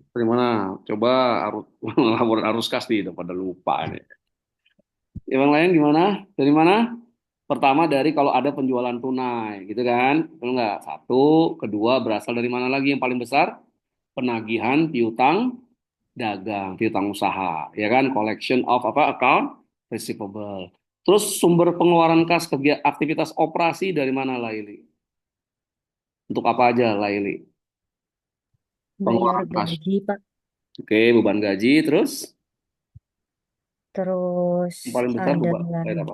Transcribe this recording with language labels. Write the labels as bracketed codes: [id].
[id] Dari mana? Coba arus laporan arus kas nih, udah pada lupa ini. Yang lain gimana? Dari mana? Pertama dari kalau ada penjualan tunai, gitu kan? Betul nggak? Satu, kedua berasal dari mana lagi yang paling besar? Penagihan piutang dagang, piutang usaha, ya kan? [en] Collection of account receivable. [id] Terus sumber pengeluaran kas aktivitas operasi dari mana Laili? Untuk apa aja Laili? Bayar Pengeluaran kas. gaji, Pak. Oke, beban gaji, terus Terus yang paling besar ada bayar apa?